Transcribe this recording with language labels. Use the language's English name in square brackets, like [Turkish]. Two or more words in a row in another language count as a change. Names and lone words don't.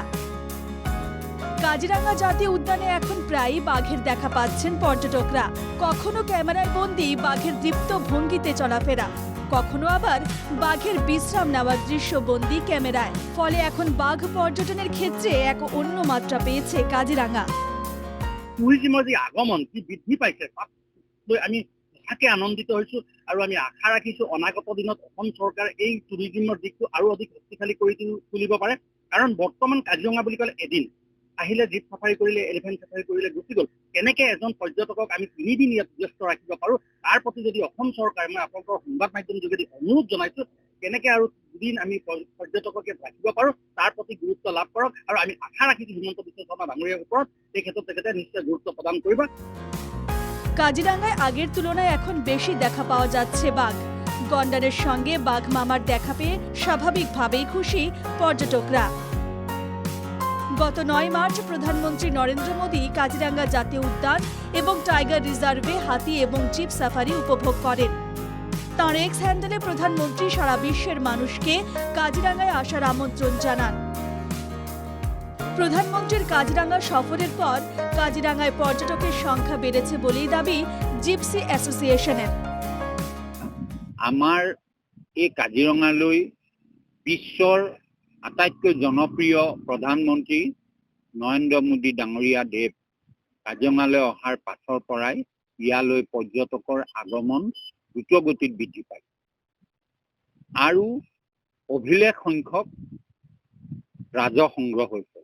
[Bangla] কাজিরাঙ্গা জাতীয় উদ্যানে এখন প্রায়ই বাঘের দেখা পাচ্ছেন পর্যটকরা। কখনো ক্যামেরায় বন্দী বাঘের দীপ্ত ভঙ্গিতে চলাফেরা, কখনো আবার বাঘের বিশ্রাম নেওয়ার দৃশ্য বন্দী ক্যামেরায়। ফলে এখন বাঘ পর্যটনের ক্ষেত্রে এক অন্য মাত্রা পেয়েছে কাজিরাঙ্গা। [Assamese] টুৰিজিমৰ যি আগমন কি বৃদ্ধি পাইছে তাক লৈ আমি সঁচাকৈ আনন্দিত হৈছোঁ আৰু আমি আশা ৰাখিছোঁ অনাগত দিনত অসম চৰকাৰে এই টুৰিজিমৰ দিশটো আৰু অধিক শক্তিশালী কৰি তুলিব পাৰে। কাৰণ বৰ্তমান কাজিৰঙা বুলি ক'লে এদিন আহিলে [English] jeep safari [Assamese] কৰিলে, [English] elephant safari [Assamese] কৰিলে গুচি গ'ল। কেনেকৈ এজন পৰ্যটকক আমি 3 দিন ইয়াত ব্যস্ত ৰাখিব পাৰোঁ, তাৰ প্ৰতি যদি অসম চৰকাৰে, মই আপোনালোকৰ সংবাদ মাধ্যম যোগেদি অনুৰোধ জনাইছোঁ, কেনেকৈ আৰু 2 দিন আমি পৰ্যটকক ইয়াত ৰাখিব পাৰোঁ তাৰ প্ৰতি গুৰুত্ব লাভ কৰক। আৰু আমি আশা ৰাখিছোঁ হিমন্ত বিশ্ব শৰ্মা ডাঙৰীয়াৰ ওপৰত এই ক্ষেত্ৰত তেখেতে নিশ্চয় গুৰুত্ব প্ৰদান কৰিব। [Bangla] কাজিরাঙ্গায় আগের তুলনায় এখন বেশি দেখা পাওয়া যাচ্ছে বাঘ। গন্ডারের সঙ্গে বাঘ মামার দেখা পেয়ে স্বাভাবিকভাবেই খুশি পর্যটকরা। গত 9 মার্চ প্রধানমন্ত্রী নরেন্দ্র মোদী কাজিরাঙ্গা জাতীয় উদ্যান এবং টাইগার রিজার্ভে হাতি এবং [English] jeep safari [Bangla] উপভোগ করেন। তাঁর [English] X handle [Bangla] প্রধানমন্ত্রী সারা বিশ্বের মানুষকে কাজিরাঙ্গায় আসার আমন্ত্রণ জানান। প্রধানমন্ত্রীর কাজিরাঙ্গা সফরের পর কাজিরাঙ্গায় পর্যটকের সংখ্যা বেড়েছে বলেই দাবি জিপসি অ্যাসোসিয়েশনের। [Assamese] আমাৰ এই কাজিৰঙালৈ বিশ্বৰ আটাইতকৈ জনপ্ৰিয় প্ৰধানমন্ত্ৰী নৰেন্দ্ৰ মোদী ডাঙৰীয়া দেৱ কাজিৰঙালৈ অহাৰ পাছৰ পৰাই ইয়ালৈ পৰ্যটকৰ আগমন দ্ৰুতগতিত বৃদ্ধি পায় আৰু অভিলেখ সংখ্যক ৰাজহ সংগ্ৰহ হৈছে।